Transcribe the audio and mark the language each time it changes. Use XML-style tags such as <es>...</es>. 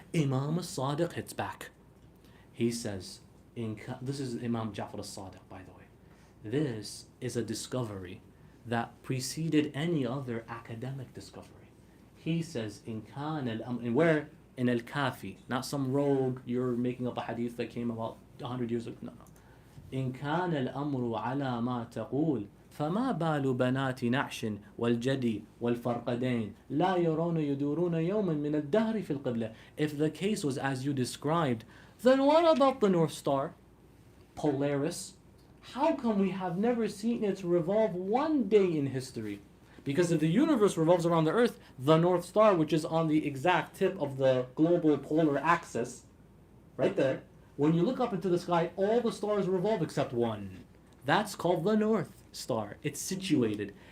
<en>Imam al-Sadiq hits back. He says, this is Imam Ja'far al-Sadiq, by the way. This is a discovery that preceded any other academic discovery. He says, where? In Al-Kafi, not some rogue, you're making up a hadith that came about 100 years ago. No.</en> <ar>إن كان الأمر على ما تقول فما بال بنات نعش والجدي والفرقدين لا يرون يدورون يوما من الدهر في القبلة.</ar> <en>If the case was as you described, then what about the North Star, Polaris? How come we have never seen it revolve one day in history? Because if the universe revolves around the earth, the North Star, which is on the exact tip of the global polar axis, right there, when you look up into the sky, all the stars revolve except one. That's called the North. star. It's situated.</en>